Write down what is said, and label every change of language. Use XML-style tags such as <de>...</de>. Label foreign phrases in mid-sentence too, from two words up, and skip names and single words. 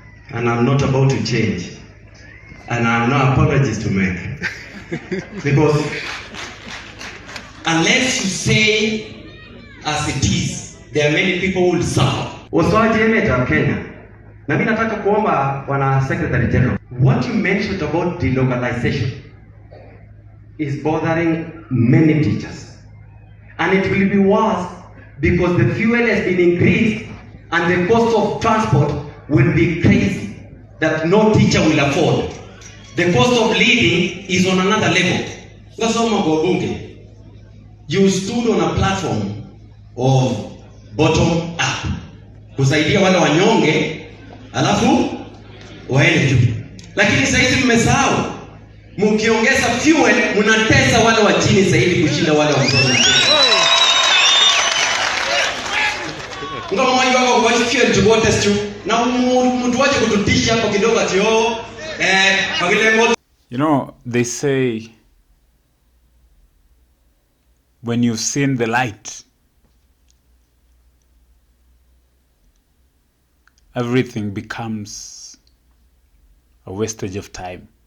<en>and I'm not about to change. And I have no apologies to make. Because unless you say as it is, there are many people who will suffer.</en> <sw>Usiwaje Kenya. Na mimi nataka kuomba wana Secretary General.</sw> <en>What you mentioned about delocalization is bothering many teachers. And it will be worse because the fuel has been increased and the cost of transport will be crazy that no teacher will afford. The cost of living is on another level. You stood on a platform of bottom up.</en> <sw>Kusaidia wale wanyonge, alafu waende juu. Lakini sasa hivi mmesahau. Mkiongeza fuel, mnatesa wale wa chini zaidi kushinda wale wa juu. Ngo mmoja wako kwa</sw> <en>fuel to go test you.</en> <sw>Na mtu waje kututisha hapo kidogo ati</sw> <en>you know, they say when you've seen the light, everything becomes a wastage of time.</en>